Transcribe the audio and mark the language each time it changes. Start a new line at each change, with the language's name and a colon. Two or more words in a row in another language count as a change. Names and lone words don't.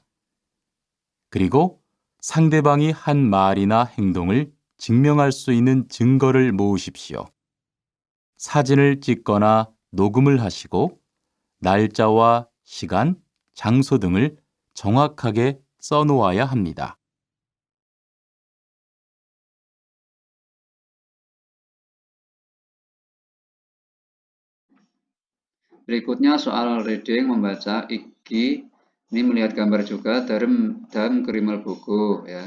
Korean: 그리고 상대방이 한 말이나 행동을 증명할 수 있는 증거를 모으십시오. 사진을 찍거나 녹음을 하시고 날짜와 시간, 장소 등을 정확하게 써놓아야 합니다.
Indonesian: Berikutnya soal reading, membaca. Iki ini melihat gambar juga dalam kerimal buku ya.